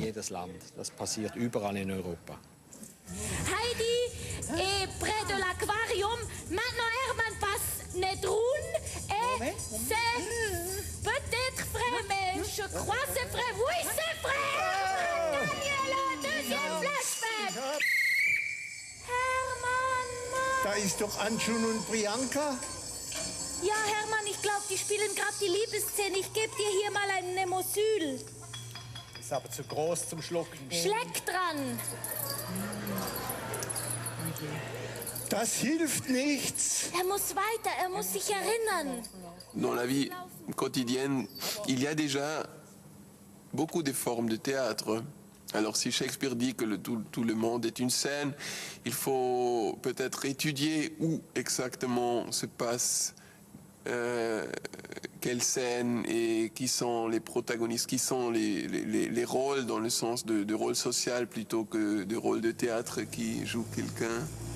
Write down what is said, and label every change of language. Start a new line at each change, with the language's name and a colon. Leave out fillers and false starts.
French: Heidi est près de l'aquarium. Maintenant, Hermann passe Nedrun et c'est peut-être vrai, mais je crois que c'est vrai. Oui, c'est vrai! Hermann a gagné le deuxième Flashback! Hermann!
German: Da ist doch Anjun und Priyanka. Ja, Hermann, ich glaube, die spielen gerade die Liebesszene. Ich gebe dir hier mal ein Nemosyl. Ist aber zu groß zum Schlucken. Schleck dran! Das hilft nichts. Er muss weiter, er muss sich erinnern.
French: Dans la vie quotidienne, il y a déjà beaucoup de formes de théâtre. Alors si Shakespeare dit que tout le monde est une scène, il faut peut-être étudier où exactement se passe quelle scène et qui sont les protagonistes, qui sont les rôles dans le sens de rôle social plutôt que de rôle de théâtre qui joue quelqu'un.